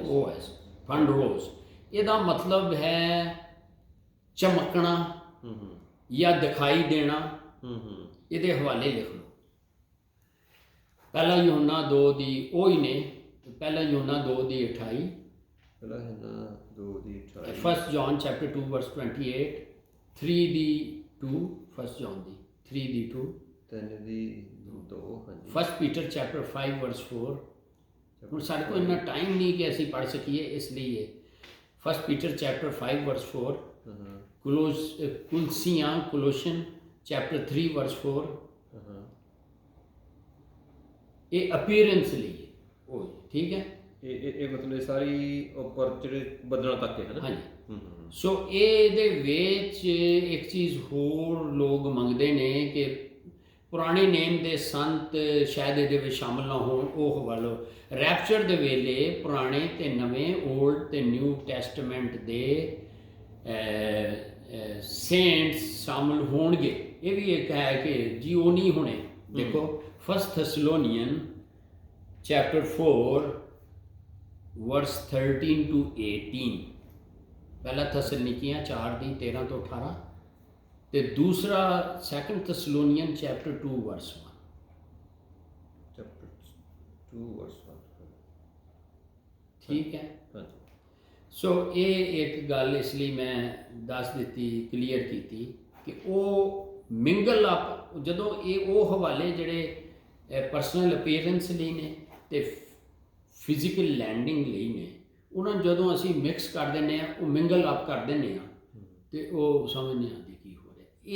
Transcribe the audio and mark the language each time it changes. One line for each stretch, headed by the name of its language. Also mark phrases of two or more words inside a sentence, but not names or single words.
Punjabi: OS ਫੰਡਰੋਸ। ਇਹਦਾ ਮਤਲਬ ਹੈ ਚਮਕਣਾ ਜਾਂ ਦਿਖਾਈ ਦੇਣਾ। ਇਹਦੇ ਹਵਾਲੇ ਲਿਖ ਲਓ। ਪਹਿਲਾ ਯੋਹਨਾ 2 ਦੀ ਉਹ ਹੀ ਨੇ, ਪਹਿਲਾ ਯੋਹਨਾ 2 ਦੀ 28, ਪਹਿਲਾ ਯੋਹਨਾ 2 ਦੀ 28, 1 John
English: chapter 2 verse 28,
Punjabi: 3 ਦੀ 2, 1 John ਦੀ 3 ਦੀ 2, 3 ਦੀ 2, ਹਾਂਜੀ। 1
English: Peter chapter 5 verse 4।
Punjabi: ਹੁਣ ਸਾਡੇ ਕੋਲ ਇੰਨਾ ਟਾਈਮ ਨਹੀਂ ਕਿ ਅਸੀਂ ਪੜ੍ਹ ਸਕੀਏ, ਇਸ ਲਈ ਇਹ
English: 1 Peter chapter 5 verse 4, Colossians chapter 3 verse 4।
Punjabi: ਇਹ ਅਪੀਅਰੈਂਸ ਲਈ ਹੈ ਉਹ, ਠੀਕ ਹੈ। ਇਹ ਮਤਲਬ ਸਾਰੀ ਉੱਪਰ ਜਿਹੜੇ ਬਦਲਣ ਤੱਕ ਹੈ ਨਾ। ਹਾਂਜੀ। ਸੋ ਇਹਦੇ ਵਿੱਚ ਇੱਕ ਚੀਜ਼ ਹੋਰ ਲੋਕ ਮੰਗਦੇ ਨੇ ਕਿ ਪੁਰਾਣੇ ਨੇਮ ਦੇ ਸੰਤ ਸ਼ਾਇਦ ਇਹਦੇ ਵਿੱਚ ਸ਼ਾਮਲ ਨਾ ਹੋਣ। ਉਹ ਹਵਾਲੋ ਰੈਪਚਰ ਦੇ ਵੇਲੇ ਪੁਰਾਣੇ ਤੇ ਨਵੇਂ, ਓਲਡ ਤੇ
English: New Testament
Punjabi: ਦੇ ਸੇਂਟਸ ਸ਼ਾਮਲ ਹੋਣਗੇ। ਇਹ ਵੀ ਇੱਕ ਹੈ ਕਿ ਜੀ ਉਹ ਨਹੀਂ ਹੋਣੇ। ਦੇਖੋ 1
English: Thessalonians chapter 4 verse 13 to 18,
Punjabi: ਪਹਿਲਾ ਥੈਸਲਨੀਕੀਆਂ 4 ਦੀ 13 ਤੋਂ 18, ਤੇ ਦੂਸਰਾ 2
English: Thessalonians chapter 2 verse 1। chapter 2 verse 1,
Punjabi: ਠੀਕ ਹੈ। ਹਾਂਜੀ। ਸੋ ਇਹ ਇੱਕ ਗੱਲ ਇਸ ਲਈ ਮੈਂ ਦੱਸ ਦਿੱਤੀ, ਕਲੀਅਰ ਕੀਤੀ ਕਿ ਉਹ
English: mingle up,
Punjabi: ਜਦੋਂ ਇਹ ਉਹ ਹਵਾਲੇ ਜਿਹੜੇ
English: personal appearance
Punjabi: ਲਈ ਨੇ ਤੇ
English: physical landing
Punjabi: ਲਈ ਨੇ, ਉਹਨਾਂ ਨੂੰ ਜਦੋਂ ਅਸੀਂ ਮਿਕਸ ਕਰ ਦਿੰਦੇ ਹਾਂ, ਉਹ
English: mingle up
Punjabi: ਕਰ ਦਿੰਦੇ ਹਾਂ, ਤੇ ਉਹ ਸਮਝ ਨਹੀਂ ਆਉਂਦੀ ਕੀ ਹੋ ਰਿਹਾ।